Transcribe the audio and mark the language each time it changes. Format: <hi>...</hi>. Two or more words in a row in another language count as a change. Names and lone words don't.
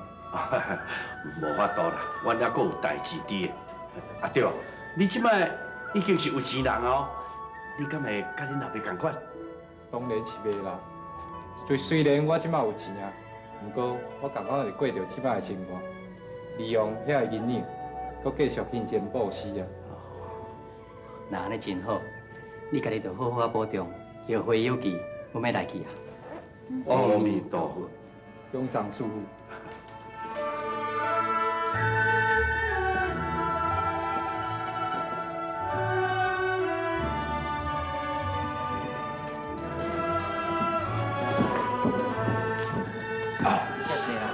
<nan>无法度啦，阮还阁有代志伫的。啊对，你即摆已经是有钱人哦，你敢会甲恁后爸共款？当然是袂啦。虽然我即摆有钱啊，不过我共款是过着即摆的生活，利用遐个银两，搁继续勤俭布施啊。那安尼真好，你家己着好好啊保重，后会有期，我要来去啊。阿弥陀佛。永上师傅。遮济啦。</nan>